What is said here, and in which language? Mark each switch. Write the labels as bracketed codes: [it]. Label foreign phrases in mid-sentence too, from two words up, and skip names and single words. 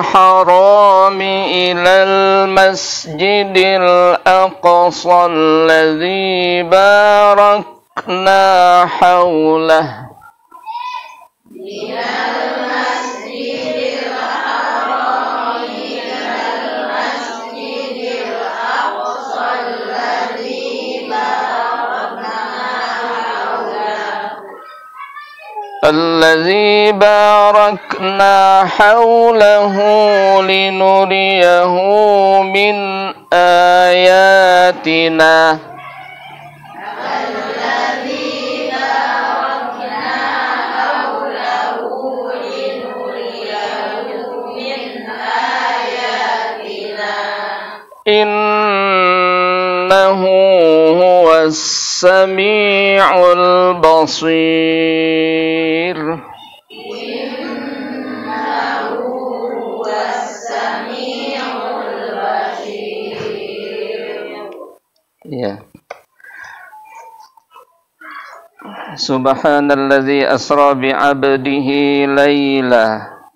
[ar] الحرام إلى المسجد الأقصى الذي باركنا حوله. من المسجد الحرام إلى المسجد الأقصى الذي باركنا حوله. الذي باركنا حوله لنريه من آياتنا إنه هو السميع البصير. Ya. سبحان الذي أسرى بعبده ليلا.